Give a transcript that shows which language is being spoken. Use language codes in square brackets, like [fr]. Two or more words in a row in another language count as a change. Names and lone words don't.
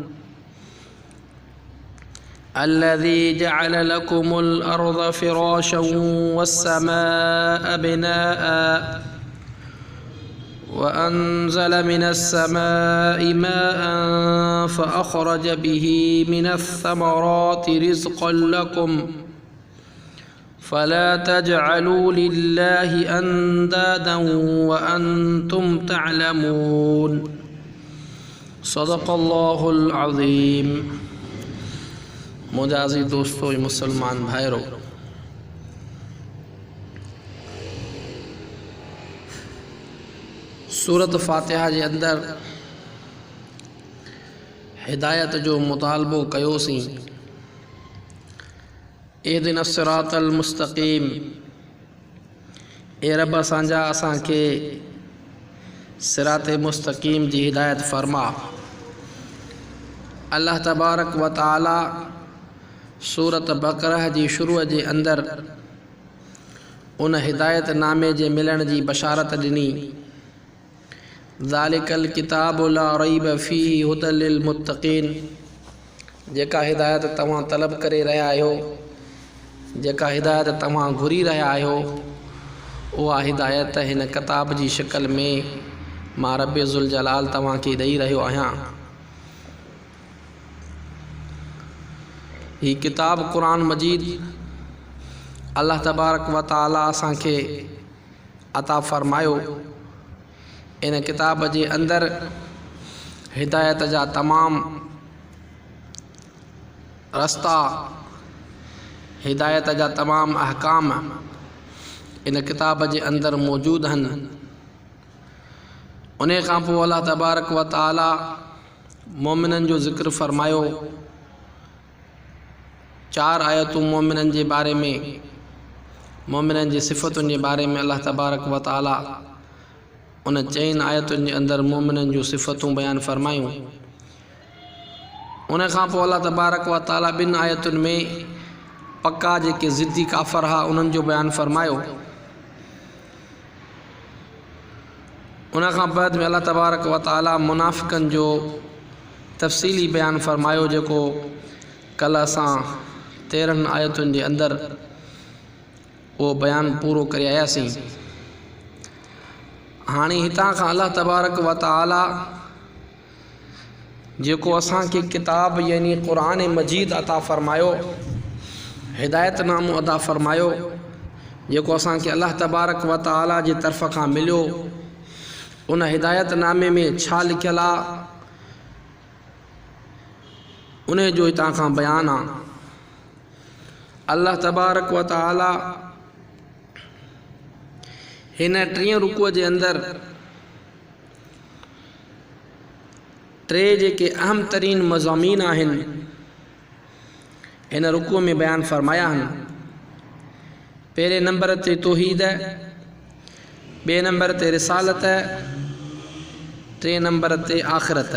[ar] الذي جعل لكم الأرض فراشا والسماء بناء وأنزل من السماء ماء فأخرج به من الثمرات رزقا لكم فلا تجعلوا لله أندادا وأنتم تعلمون. صدق الله العظيم. [sd] मुजाज़ी दोस्तों मुसलमान भाइरों, सूरत फ़ातिहा जे अंदर हिदायत जो मुतालबो कयोसीं। [ar] اهدنا الصراط المستقيم, [sd] ए रब असांजा असांखे सिराते मुस्तक़ीम जी हिदायत फ़रमा। [ar] الله تبارك وتعالى [sd] सूरत बक़रह जी शुरूअ जे अंदर उन हिदायत नामे जे मिलण जी बशारत ॾिनी। [ar] ذلك الكتاب لا ريب فيه هدى للمتقين. [sd] जेका हिदायत तव्हां तलब करे रहिया आहियो, जेका हिदायत तव्हां घुरी रहिया आहियो, उहा हिदायत हिन किताब जी शिकल में मां [ar] رب ذو الجلال [sd] तव्हांखे ॾेई रहियो आहियां। ही किताब क़ुरान मजीद [ar] الله تبارك وتعالى [sd] असांखे अता फ़रमायो। इन किताब जे अंदर हिदायत जा तमाम रस्ता, हिदायत जा तमाम अहकाम इन किताब जे अंदर मौजूद हन। उन खां पोइ [ar] الله تبارك وتعالى [sd] मोमिनन जो ज़िक्र फ़रमायो। 4 आयतूं मोमिनन जे बारे में, मोमिनन जी सिफ़तुनि जे बारे में [ar] الله تبارك وتعالى [sd] उन 4 आयतुनि जे अंदर मोमिनन जूं सिफ़तूं बयान फ़रमायूं। उन खां पोइ [ar] الله تبارك وتعالى [sd] 2 आयतुनि में पक्का जेके ज़िद्दी काफ़र हा उन्हनि जो बयान फ़रमायो। उन खां बाद में [ar] الله تبارك وتعالى [sd] मुनाफ़िक़नि जो तफ़सीली बयान फ़रमायो, जेको कल असां 13 आयतुनि जे अंदर वो बयान पूरो करे आयासीं। हाणे हितां खां [ar] الله تبارك وتعالى [sd] जेको असांखे किताब यानी क़ुरान मजीद अता फ़रमायो, हिदायतनामो अता फ़रमायो, जेको असांखे [ar] الله تبارك وتعالى [sd] जी तरफ़ खां मिलियो, उन हिदायतनामे में छा लिखियल आहे उन जो हितां खां बयान आहे। [ar] الله تبارك وتعالى [sd] हिन 3 रुकुअ जे अंदर 3 जेके अहम तरीन मज़ामीन आहिनि हिन रुकुअ में बयान फ़रमाया आहिनि। पहिरें नंबर ते तौहीद, 2 नंबर ते रिसालत, 3 नंबर ते आख़िरत।